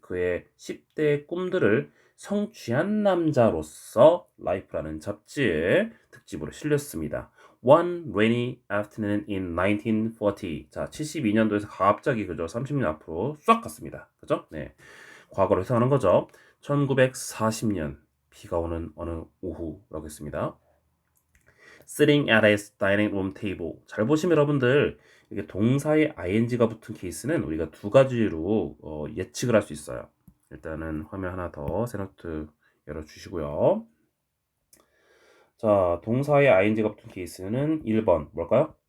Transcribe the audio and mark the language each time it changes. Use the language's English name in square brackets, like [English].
[Korean] 그의 10대 꿈들을 성취한 남자로서 life라는 잡지의 특집으로 실렸습니다. [English] One rainy afternoon in 1940. [Korean] 자, 72년도에서 갑자기 그죠? 30년 앞으로 싹 갔습니다. 그죠? 네. 과거로 해석하는 거죠. 1940년 비가 오는 어느 오후라고 했습니다. [English] Sitting at his dining room table. [Korean] 잘 보시면 여러분들 이게 동사에 ing가 붙은 케이스는 우리가 두 가지로 예측을 할 수 있어요. 일단은 화면 하나 더 새노트 열어주시고요. 자, 동사에 ing가 붙은 케이스는 1번 뭘까요?